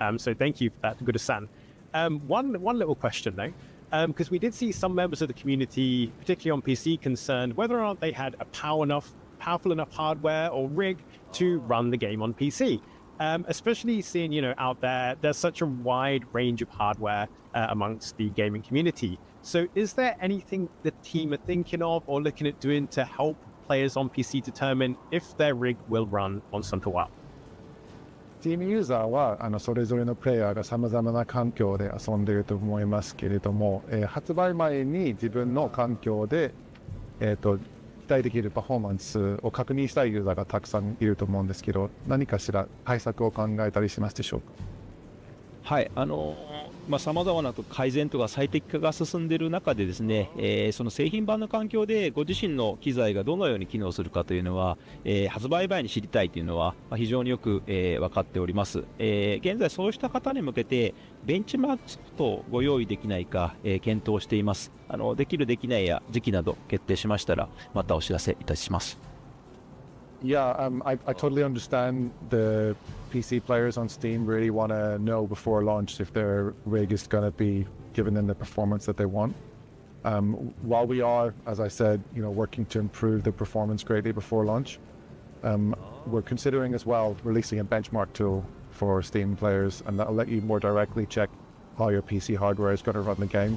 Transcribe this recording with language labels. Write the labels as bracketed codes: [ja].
[en] So thank you for that, Guda-san. One little question though, because we did see some members of the community, particularly on PC, concerned whether or not they had a powerful enough hardware or rig to run the game on PC. Especially seeing, you know, out there's such a wide range of hardware amongst the gaming community. So is there anything the team are thinking of or looking at doing to help players on PC determine if their rig will run on Sunbreak? [ja] Steam ユーザーはそれぞれのプレイヤーがさまざまな環境で遊んでいると思いますけれども、発売前に自分の環境で、期待できるパフォーマンスを確認したいユーザーがたくさんいると思うんですけど、何かしら対策を考えたりしますでしょうか？はい、さまざまな改善とか最適化が進んでいる中でですね、その製品版の環境でご自身の機材がどのように機能するかというのは、発売前に知りたいというのは、非常によく、分かっております。現在そうした方に向けてベンチマークとご用意できないか、検討しています。できるできないや時期など決定しましたらまたお知らせいたします。 [en] Yeah, I totally understand the PC players on Steam really want to know before launch if their rig is going to be giving them the performance that they want. While we are, as I said, you know, working to improve the performance greatly before launch, we're considering as well releasing a benchmark tool for Steam players, and that'll let you more directly check how your PC hardware is going to run the game.